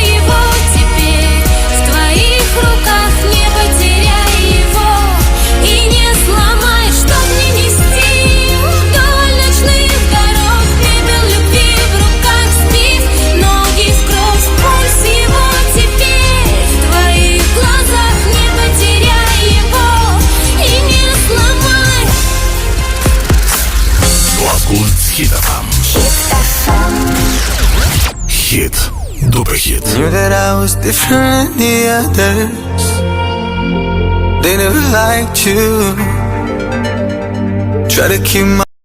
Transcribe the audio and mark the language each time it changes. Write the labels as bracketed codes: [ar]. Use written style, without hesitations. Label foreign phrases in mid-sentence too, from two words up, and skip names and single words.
[ru] его теперь в твоих руках, не потеряй его и не сломай, чтоб не нести вдоль ночных дорог пепел любви в руках сбив, ноги в кровь, пульс его теперь в твоих глазах, не потеряй его и не сломай. [ro] Ascult Hit FM. Hit după hit. [en] Knew that I was different than the others. They never liked you. Try to keep my